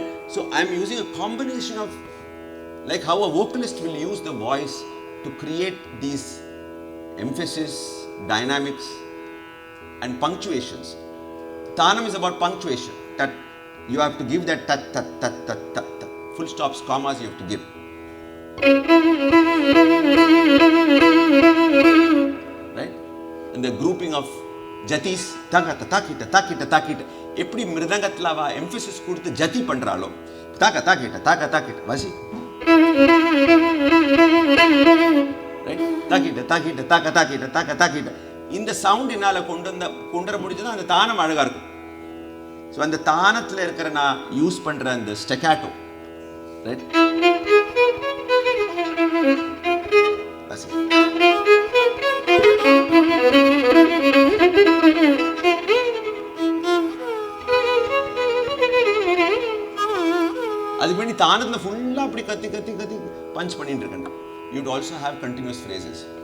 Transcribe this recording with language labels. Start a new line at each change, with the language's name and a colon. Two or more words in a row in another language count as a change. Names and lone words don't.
English: So I'm using a combination of, like how a vocalist will use the voice to create these emphasis, dynamics and punctuations. Tanam is about punctuation. That you have to give that tat, tat, tat, tat, tat, tat. Full stops, commas you have to give. Right? And the grouping of jatis, takata, takita, takita, takita.
Tamil: எப்படி மிருதங்கத்தில எம்பசிஸ் கொடுத்து ஜதி பண்றலோ. Taka, takita, taka, takita. Vasi? Right? Takita, takita, taka, takita, taka, takita.
English: In the sound
Tamil: என்னால கொண்டார முடியாதா
English: and the tanam
Tamil: அழகா இருக்கும். So அந்த தானத்துல இருக்கிற நான் யூஸ் பண்ற அந்த ஸ்டெக்காட்டோ, ரைட்? அதுக்கு வேண்டி தானத்துல ஃபுல்லா அப்படி கத்தி கத்தி கத்தி பஞ்ச் பண்ணிட்டு இருக்கேன்.
English: You'd also have continuous phrases.